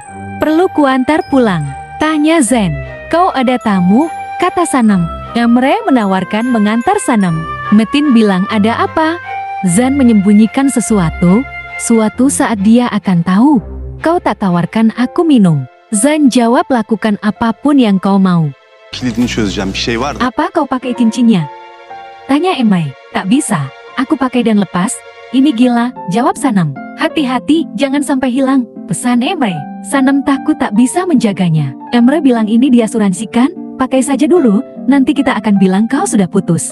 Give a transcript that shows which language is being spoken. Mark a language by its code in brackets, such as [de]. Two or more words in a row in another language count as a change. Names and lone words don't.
[id] Perlu kuantar pulang? Tanya Zen. Kau ada tamu? Kata Sanam. Emre menawarkan mengantar Sanam. Metin bilang ada apa? Zan menyembunyikan sesuatu. Suatu saat dia akan tahu. Kau tak tawarkan aku minum. Zan jawab lakukan apapun yang kau mau. [tr] Kilidini çözeceğim, bir şey var da. [id] Apa kau pakai cincinnya? Tanya Emre. Tak bisa. Aku pakai dan lepas. Ini gila, jawab Sanam. Hati-hati, jangan sampai hilang, pesan Emre. Sanam takut tak bisa menjaganya. Emre bilang ini diasuransikan, pakai saja dulu, nanti kita akan bilang kau sudah putus.